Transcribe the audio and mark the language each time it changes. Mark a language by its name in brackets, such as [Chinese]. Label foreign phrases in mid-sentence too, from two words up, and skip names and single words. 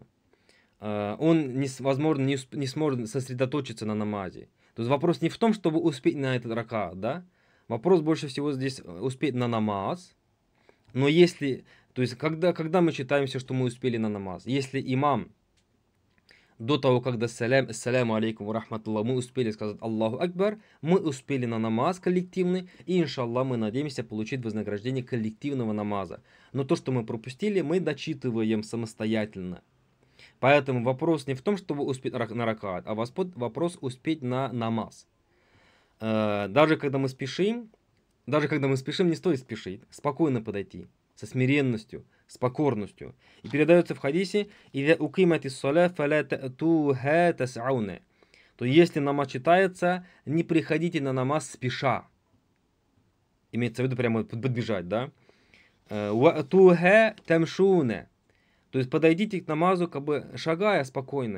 [Russian] Он, возможно, не сможет сосредоточиться на намазе. То есть вопрос не в том, чтобы успеть на этот ракаат, да? Вопрос больше всего здесь успеть на намаз. Но если, то есть когда мы считаемся, что мы успели на намаз, если имам до того, когда [Arabic] السلام عليكم ورحمة الله, [Russian] мы успели сказать [Arabic] الله أكبر, [Russian] мы успели на намаз коллективный, и иншаллах мы надеемся получить вознаграждение коллективного намаза. Но то, что мы пропустили, мы дочитываем самостоятельно. Поэтому вопрос не в том, чтобы успеть на ракаат, а вопрос успеть на намаз. Даже когда мы спешим, Даже когда мы спешим, не стоит спешить. Спокойно подойти. Со смиренностью, с покорностью. И передается в хадисе: [Arabic] «إذا أقيمت الصلاة فلا تأتوها تسعون». [Russian] То если намаз читается, не приходите на намаз спеша. Имеется в виду прямо подбежать, да? [Arabic] «وأتوها تمشون». [Russian] То есть подойдите к намазу, как бы шагая спокойно.